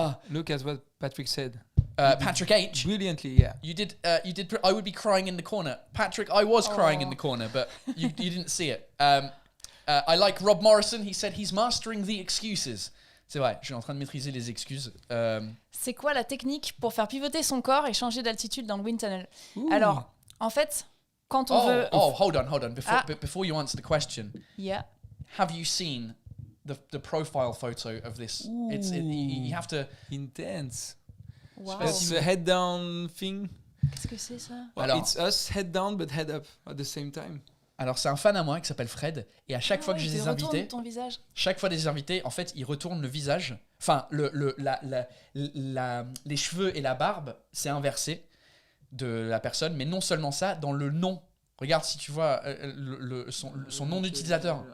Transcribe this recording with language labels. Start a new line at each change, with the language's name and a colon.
English: Look at what Patrick said. Patrick H. Brilliantly, yeah. You did. I would be crying in the corner. Patrick, I was crying in the corner, but you didn't see it. I like Rob Morrison. He said he's mastering the excuses.
French: C'est vrai, je suis en train de maîtriser les excuses. C'est quoi la technique pour faire pivoter son corps et changer d'altitude dans le wind tunnel? Ooh. Alors, en fait, quand on veut...
English: Hold on. Before you answer the question, Yeah. have you seen the profile photo of this? Ooh. You have to... Intense. Wow. That's the head down thing.
French: Qu'est-ce que c'est ça?
English: Well,
French: Alors-
English: it's us head down but head up at the same time.
French: Alors, c'est un fan à moi qui s'appelle Fred, et à chaque fois que je les ai ton visage. chaque fois des invités, en fait, ils retournent le visage. Enfin, les cheveux et la barbe, c'est inversé de la personne. Mais non seulement ça, dans le nom. Regarde si tu vois son nom d'utilisateur.